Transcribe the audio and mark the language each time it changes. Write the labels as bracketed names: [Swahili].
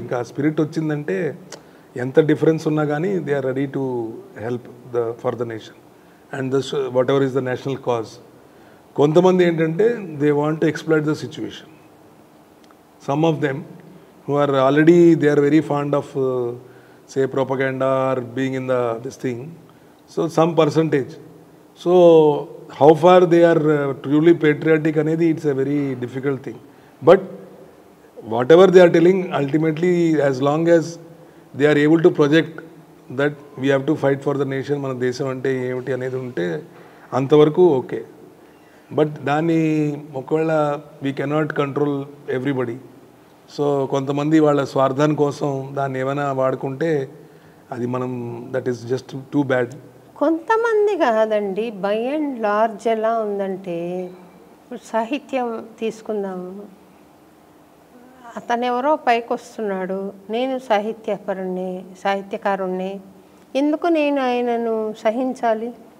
[Telugu] ఇంకా స్పిరిట్ వచ్చిందంటే ఎంత డిఫరెన్స్ ఉన్నా కానీ [English] They are ready to help for the nation and whatever is the national cause. [Telugu] కొంతమంది ఏంటంటే [English] They want to exploit the situation. Some of them who are already they are very fond of say propaganda or being in this thing, so some percentage. So how far they are truly patriotic anedi, it's a very difficult thing. But whatever they are telling, ultimately as long as they are able to project that we have to fight for the nation, [Telugu] మన దేశం అంటే ఏమిటి అనేది ఉంటే అంతవరకు okay. [English] but [Telugu] దాన్ని ఒకవేళ [English] We cannot control everybody. [Telugu] So కొంతమంది వాళ్ళ స్వార్థాని కోసం దాన్ని ఏమైనా వాడుకుంటే అది మనం [English] That is just too bad. [Telugu] కొంతమంది కాదండి, బై అండ్ లార్జ్ ఎలా ఉందంటే, ఇప్పుడు సాహిత్యం తీసుకుందాము, అతను ఎవరో పైకి వస్తున్నాడు, నేను సాహిత్యకారుణ్ణి, ఎందుకు నేను ఆయనను సహించాలి?